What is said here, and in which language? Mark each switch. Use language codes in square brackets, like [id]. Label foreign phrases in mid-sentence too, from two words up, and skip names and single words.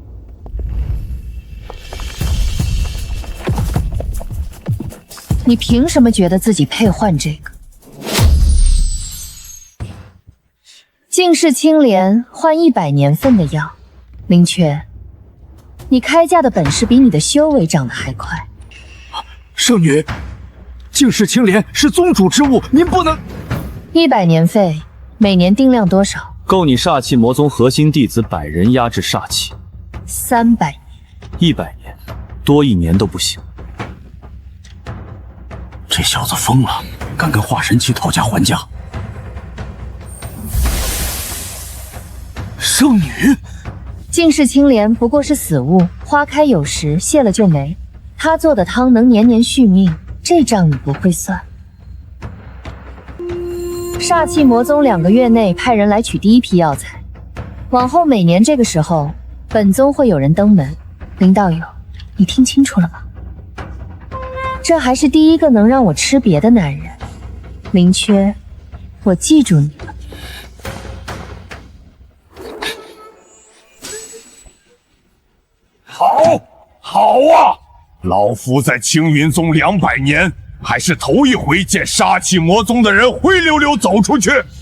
[zh] 你憑什麼覺得自己配換這個？淨世青蓮換100年份的藥。林缺，你開價的本事比你的修為長得還快。聖女，淨世青蓮是宗主之物，您不能。 100年費，每年定量多少？够你煞气魔宗核心弟子100人压制煞气。 300年。 100年，多1年都不行。这小子疯了，敢跟化神期讨价还价。圣女，净世青莲不过是死物，花開有時，謝了就沒。他做的湯能年年續命，這賬你不會算。煞氣魔宗2個月內派人來取第一批藥材，往後每年這個時候，本宗會有人登門。林道友，你聽清楚了嗎？這還是第一個能讓我吃別的男人。林缺，我記住你了。好啊！老夫在青云宗200年，还是头一回见杀气魔宗的人灰溜溜走出去。